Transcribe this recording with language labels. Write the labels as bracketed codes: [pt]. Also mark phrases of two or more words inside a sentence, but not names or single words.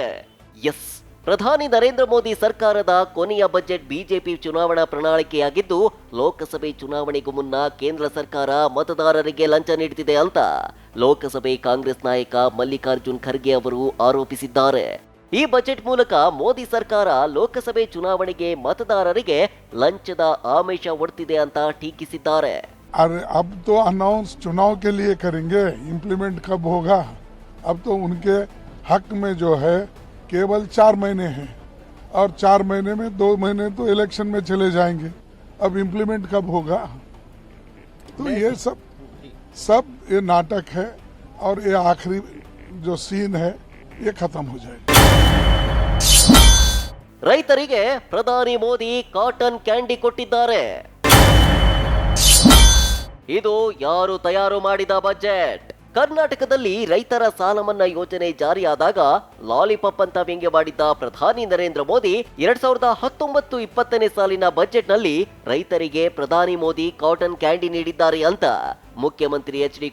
[kn] ಎಸ್, ಪ್ರಧಾನಿ ನರೇಂದ್ರ ಮೋದಿ ಸರ್ಕಾರದ ಕೊನೆಯ ಬಜೆಟ್ ಬಿಜೆಪಿ ಚುನಾವಣಾ ಪ್ರಣಾಳಿಕೆಯಾಗಿದ್ದು, ಲೋಕಸಭೆ ಚುನಾವಣೆಗೂ ಮುನ್ನ ಕೇಂದ್ರ ಸರ್ಕಾರ ಮತದಾರರಿಗೆ ಲಂಚ ನೀಡುತ್ತಿದೆ ಅಂತ ಲೋಕಸಭೆ ಕಾಂಗ್ರೆಸ್ ನಾಯಕ ಮಲ್ಲಿಕಾರ್ಜುನ್ ಖರ್ಗೆ ಅವರು ಆರೋಪಿಸಿದ್ದಾರೆ. ಈ ಬಜೆಟ್ ಮೂಲಕ ಮೋದಿ ಸರ್ಕಾರ ಲೋಕಸಭೆ ಚುನಾವಣೆಗೆ ಮತದಾರರಿಗೆ ಲಂಚದ ಆಮಿಷ ಒಡ್ತಿದೆ ಅಂತ ಟೀಕಿಸಿದ್ದಾರೆ. [hi] अरे अब तो अनाउंस चुनाव के लिए करेंगे, इम्प्लीमेंट कब होगा? अब तो उनके हक में जो है केवल 4 महीने हैं और 4 महीने में 2 महीने तो इलेक्शन में चले जाएंगे. अब इम्प्लीमेंट कब होगा? तो ये सब ये नाटक है और ये आखिरी जो सीन है ये खत्म हो जाएगा. [kn] ರೈತರಿಗೆ ಪ್ರಧಾನಿ ಮೋದಿ [en] cotton candy [kn] ಕೊಟ್ಟಿದ್ದಾರೆ. ಇದು ಯಾರು ತಯಾರು ಮಾಡಿದ ಬಜೆಟ್? ಕರ್ನಾಟಕದಲ್ಲಿ ರೈತರ ಸಾಲ ಮನ್ನಾ ಯೋಜನೆ ಜಾರಿಯಾದಾಗ ಲಾಲಿಪಾಪ್ ಅಂತ ವ್ಯಂಗ್ಯ ಮಾಡಿದ್ದ ಪ್ರಧಾನಿ ನರೇಂದ್ರ ಮೋದಿ 2019-20 ಸಾಲಿನ ಬಜೆಟ್ನಲ್ಲಿ ರೈತರಿಗೆ ಪ್ರಧಾನಿ ಮೋದಿ [en] cotton candy [kn] ನೀಡಿದ್ದಾರೆ ಅಂತ ಮುಖ್ಯಮಂತ್ರಿ ಎಚ್.ಡಿ.